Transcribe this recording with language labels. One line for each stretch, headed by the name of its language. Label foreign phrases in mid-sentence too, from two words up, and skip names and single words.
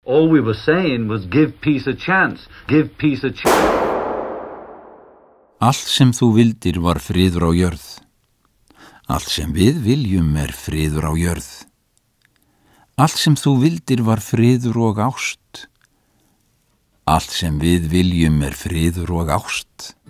English: All we were saying was give peace a chance, give peace a chance.
Icelandic: Allt sem þú vildir var friður á jörð. Allt sem við viljum friður á jörð. Allt sem þú vildir var friður og ást. Allt sem við viljum friður og ást.